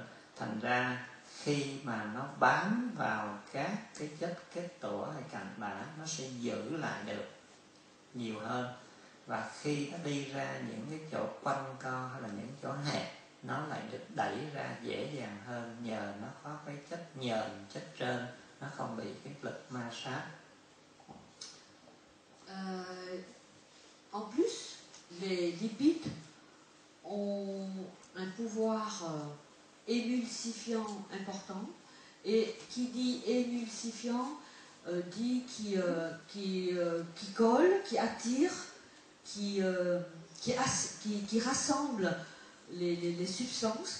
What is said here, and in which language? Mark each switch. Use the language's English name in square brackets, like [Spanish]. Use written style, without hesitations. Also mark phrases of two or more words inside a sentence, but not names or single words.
[Vietnamese] Thành ra khi mà nó bám vào các cái chất kết tủa hay cặn bã, nó sẽ giữ lại được nhiều hơn. Và khi nó đi ra những cái chỗ quanh co hay là những chỗ hẹp, nó lại được đẩy ra dễ dàng hơn nhờ nó có cái chất nhờn, chất trơn, nó không bị cái lực ma sát. [French] En plus, les lipides ont un pouvoir émulsifiant important, et qui dit émulsifiant dit qui colle, qui attire, qui rassemble les substances.